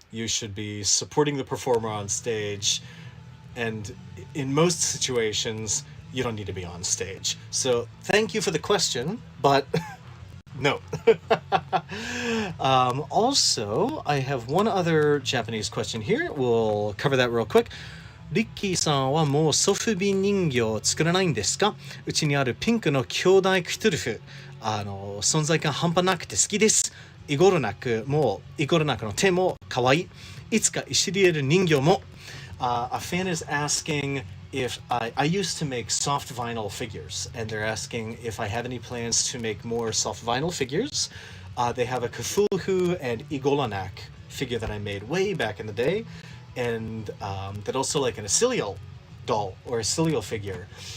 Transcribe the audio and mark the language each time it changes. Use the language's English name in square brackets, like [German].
[English] You should be supporting the performer on stage. And in most situations, you don't need to be on stage. So thank you for the question, but no. Also, I have one other Japanese question here. We'll cover that real quick. [Japanese] リッキーさんはもうソフビ人形を作らないんですか？うちにあるピンクの兄弟クトゥルフ、存在感半端なくて好きです。イゴルナクの手も可愛い。いつかイシリエル人形も。 [English] A fan is asking if I used to make soft vinyl figures, and they're asking if I have any plans to make more soft vinyl figures. They have a Cthulhu and Igolanak figure that I made way back in the day, and that also like an Isiliel doll or Isiliel figure.